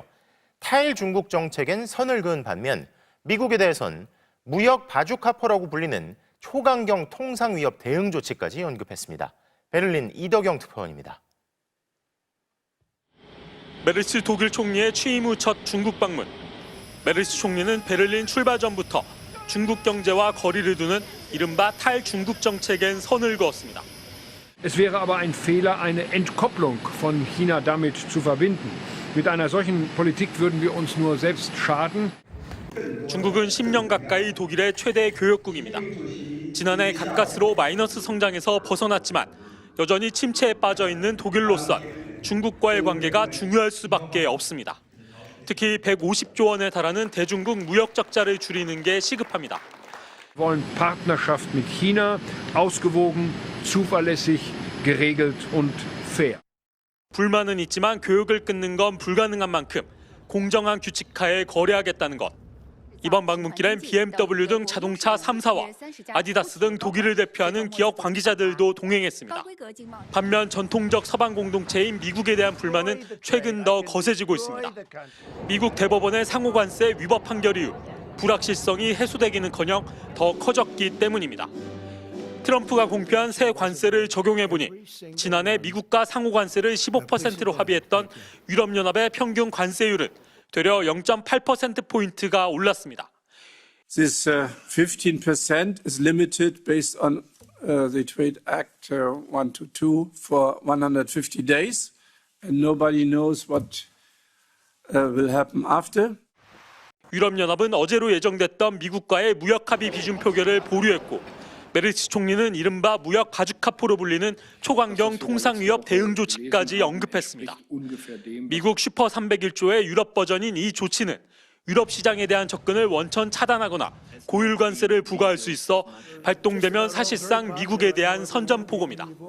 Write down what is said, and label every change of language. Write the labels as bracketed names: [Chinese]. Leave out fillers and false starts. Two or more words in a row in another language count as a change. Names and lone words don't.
[Korean] 타일 중국 정책엔 선을 그은 반면 미국에 대해선 무역 바주카포라고 불리는 초강경 통상 위협 대응 조치까지 언급했습니다. 베를린 이덕영 특파원입니다. 메르츠 독일 총리의 취임 후 첫 중국 방문. 메르츠 총리는 베를린 출발 전부터 중국 경제와 거리를 두는 이른바 탈중국 정책엔 선을 그었습니다. [German] Es wäre aber ein Fehler, eine Entkopplung von China damit zu verbinden. Mit einer solchen Politik würden wir uns nur selbst schaden. [Korean] 중국은 10년 가까이 독일의 최대 교역국입니다. 지난해 가까스로 마이너스 성장에서 벗어났지만 여전히 침체에 빠져 있는 독일로선 중국과의 관계가 중요할 수밖에 없습니다. 특히 150조 원에 달하는 대중국 무역 적자를 줄이는 게 시급합니다. [German] Wir wollen Partnerschaft mit China, ausgewogen, zuverlässig, geregelt und fair. [Korean] 불만은 있지만 교역을 끊는 건 불가능한 만큼 공정한 규칙하에 거래하겠다는 것. 이번 방문길엔 BMW 등 자동차 3사와 아디다스 등 독일을 대표하는 기업 관계자들도 동행했습니다. 반면 전통적 서방 공동체인 미국에 대한 불만은 최근 더 거세지고 있습니다. 미국 대법원의 상호관세 위법 판결 이후 불확실성이 해소되기는커녕 더 커졌기 때문입니다. 트럼프가 공표한 새 관세를 적용해보니 지난해 미국과 상호관세를 15%로 합의했던 유럽연합의 평균 관세율은 되려 0.8%포인트가 올랐습니다. [English] This 15% is limited based on the Trade Act 122 for 150 days, and nobody knows what will happen after. [Korean] 유럽연합은 어제로 예정됐던 미국과의 무역 합의 비준 표결을 보류했고 메르츠 총리는 이른바 무역 바주카포로 불리는 초강경 통상위협 대응 조치까지 언급했습니다. 미국 슈퍼 301조의 유럽 버전인 이 조치는 유럽 시장에 대한 접근을 원천 차단하거나 고율 관세를 부과할 수 있어 발동되면 사실상 미국에 대한 선전포고입니다.